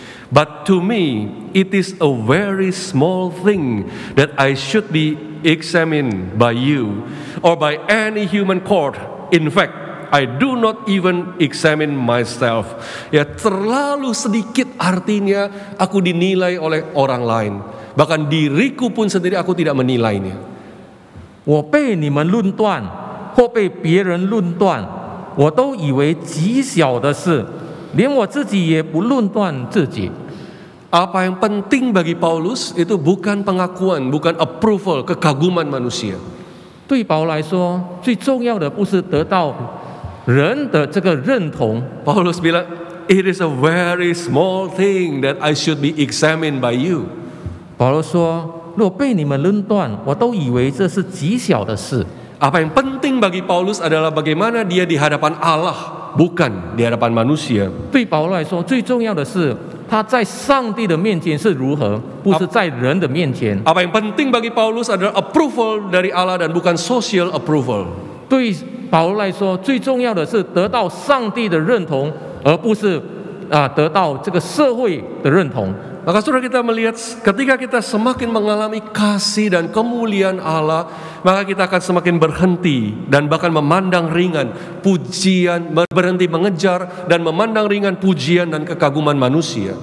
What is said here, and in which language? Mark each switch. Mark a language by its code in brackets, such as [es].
[en] But to me it is a very small thing that I should be examined by you or by any human court. In fact, I do not even examine myself. [id] Ya, terlalu sedikit artinya aku dinilai oleh orang lain. Bahkan diriku pun sendiri aku tidak menilainya. [zh] 我被你们论断，或被别人论断，我都以为极小的事，连我自己也不论断自己。 [id] Apa yang penting bagi Paulus itu bukan pengakuan, bukan approval, kekaguman manusia. [zh] 对保罗来说，最重要的不是得到人的这个认同。 [id] Paulus bilang, [en] it is a very small thing that I should be examined by you. [zh] 保罗说，若被你们论断，我都以为这是极小的事。 [id] Apa yang penting bagi Paulus adalah bagaimana dia di hadapan Allah, bukan di hadapan manusia. [zh] 对保罗来说，最重要的是他在上帝的面前是如何，不是在人的面前。 [id] Apa yang penting bagi Paulus adalah approval dari Allah dan bukan [en] social approval. [zh] 对保罗来说，最重要的是得到上帝的认同，而不是得到这个社会的认同。 [id] Maka saudara, kita melihat ketika kita semakin mengalami kasih dan kemuliaan Allah, maka kita akan semakin berhenti dan bahkan memandang ringan pujian, berhenti mengejar dan memandang ringan pujian dan kekaguman manusia.